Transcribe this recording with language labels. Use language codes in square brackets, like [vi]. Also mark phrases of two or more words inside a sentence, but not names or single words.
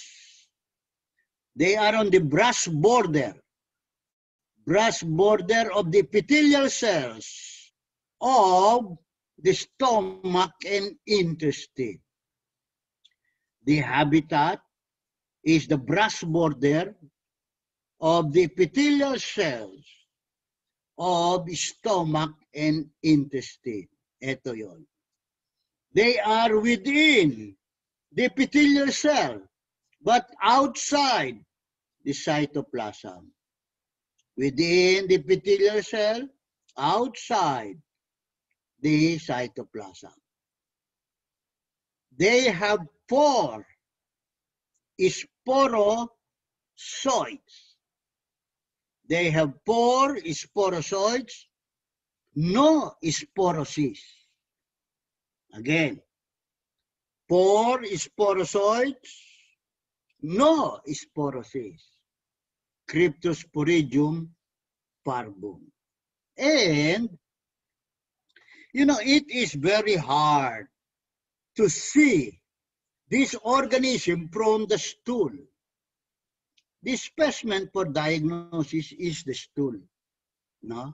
[en] They are on the brass border of the epithelial cells of the stomach and intestine. The habitat is the brass border of the epithelial cells of the stomach and intestine. [tl] Ito yon. [en] They are within the epithelial cell, but outside the cytoplasm. Within the epithelial cell, outside the cytoplasm. They have 4 sporozoites. They have 4 sporozoites, no sporocysts. Again, 4 sporozoites, no sporocysts. Cryptosporidium parvum. And, you know, it is very hard to see this organism from the stool. The specimen for diagnosis is the stool, no?